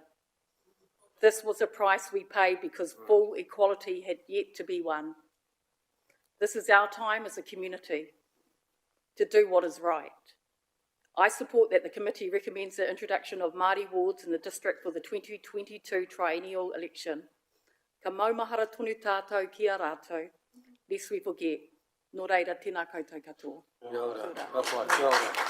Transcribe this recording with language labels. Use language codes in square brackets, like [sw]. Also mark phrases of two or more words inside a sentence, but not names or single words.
[en] This was a price we paid because full equality had yet to be won. This is our time as a community to do what is right. I support that the committee recommends the introduction of Māori wards in the district for the 2022 triennial election. [mi] Ka maumahara tonu tātou ki a rātou, [en] lest we forget. [mi] Nō reira, tēnā koutou katoa. Kia ora. Kia ora.